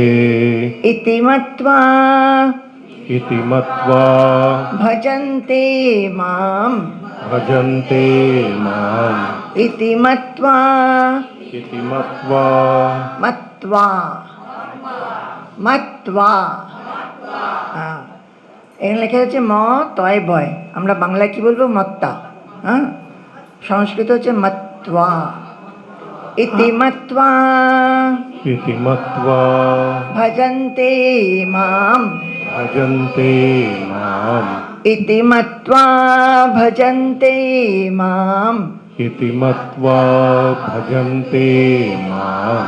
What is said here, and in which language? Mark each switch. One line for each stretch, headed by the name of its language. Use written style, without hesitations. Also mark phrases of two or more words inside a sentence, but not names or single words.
Sanskrit: इति मत्वा भजन्ते मां भजन्ते माम् इति मत्वा मत्वा मत्वा
Bangla: এখানে লেখা হচ্ছে ম তয় ভয় আমরা বাংলায় কি বলবো মত্তা হ্যাঁ সংস্কৃত হচ্ছে মত্বা
Sanskrit: ইতি মত্বা ভজন্তে মাম भजन्ते माम् इति मत्वा भजन्ते माम् इति मत्वा भजन्ते माम्